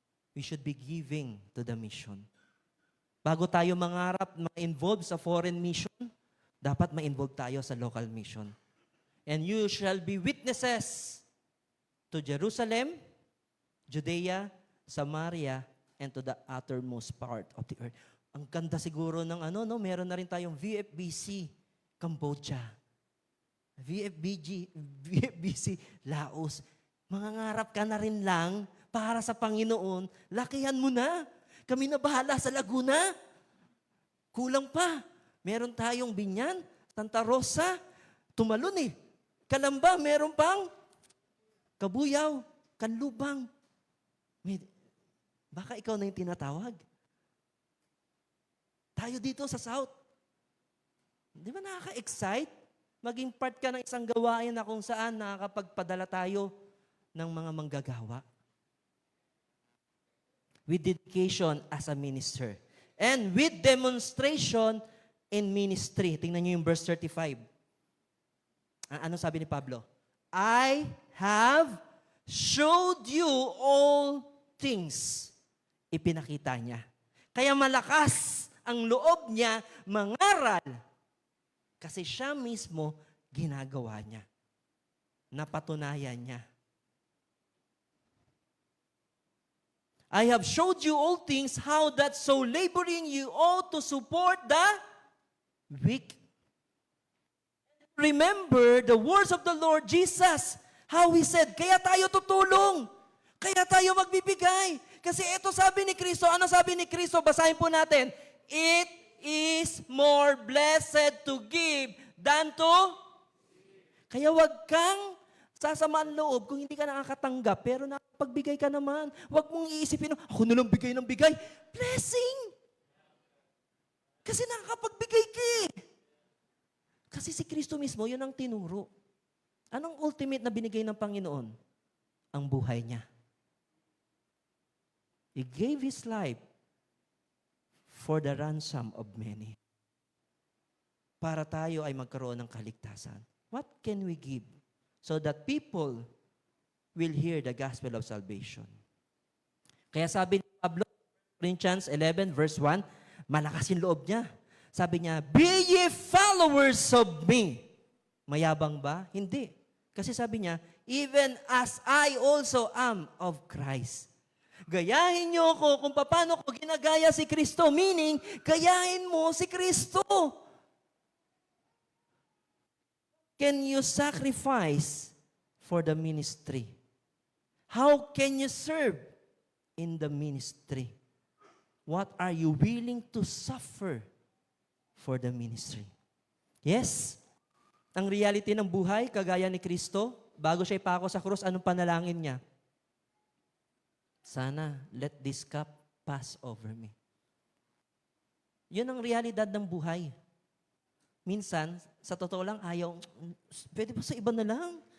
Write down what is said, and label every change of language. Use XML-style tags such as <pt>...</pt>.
<en>We should be giving to the mission.</en> <tl>Bago tayo mangarap ma-involve sa foreign mission, dapat ma-involve tayo sa local mission.</tl> <en>And you shall be witnesses to Jerusalem, Judea, Samaria, and to the uttermost part of the earth.</en> <tl>Ang ganda siguro ng meron na rin tayong VFBC, Cambodia. VFBC, Laos. Mangangarap ka na rin lang para sa Panginoon, lakihan mo na. Kami na bahala sa Laguna. Kulang pa. Meron tayong Binyan, Santa Rosa, Tumalon Kalamba, meron pang Kabuyaw, Kanlubang. Baka ikaw na yung tinatawag. Tayo dito sa South. Di ba nakaka-excite? Maging part ka ng isang gawain na kung saan nakakapagpadala tayo ng mga manggagawa.</tl> <en>With dedication as a minister. And with demonstration in ministry.</en> <tl>Tingnan niyo yung verse 35. Ano sabi ni Pablo?</tl> <en>I have showed you all things.</en> <tl>Ipinakita niya. Kaya malakas ang loob niya mangaral. Kasi siya mismo ginagawa niya. Napatunayan niya.</tl> <en>I have showed you all things, how that so laboring you ought to support the weak. Remember the words of the Lord Jesus, how He said,</en> <tl>kaya tayo tutulong, kaya tayo magbibigay. Kasi ito sabi ni Kristo, ano sabi ni Kristo? Basahin po natin.</tl> <en>It is more blessed to give than to...</en> <tl>Kaya wag kang sasamaan loob kung hindi ka nakakatanggap, pero nakapagbigay ka naman. Wag mong iisipin, ako na lang bigay ng bigay. Blessing! Kasi nakakapagbigay ka Kasi si Kristo mismo, yun ang tinuro. Anong ultimate na binigay ng Panginoon? Ang buhay niya.</tl> <en>He gave His life for the ransom of many.</en> <tl>Para tayo ay magkaroon ng kaligtasan.</tl> <en>What can we give so that people will hear the gospel of salvation?</en> <tl>Kaya sabi ni Pablo, Corinthians 11 verse 1, malakas yung loob niya. Sabi niya,</tl> <en>be ye followers of me.</en> <tl>Mayabang ba? Hindi. Kasi sabi niya,</tl> <en>even as I also am of Christ.</en> <tl>Gayahin niyo ako kung paano ko ginagaya si Kristo. Meaning, gayahin mo si Kristo.</tl> <en>Can you sacrifice for the ministry? How can you serve in the ministry? What are you willing to suffer for the ministry?</en> <tl>Yes, ang reality ng buhay, kagaya ni Kristo, bago siya ipako sa krus, anong panalangin niya?</tl> <en>Sana, let this cup pass over me.</en> <tl>Yun ang realidad ng buhay. Minsan, sa totoo lang, ayaw, pwede pa sa iba na lang.</tl>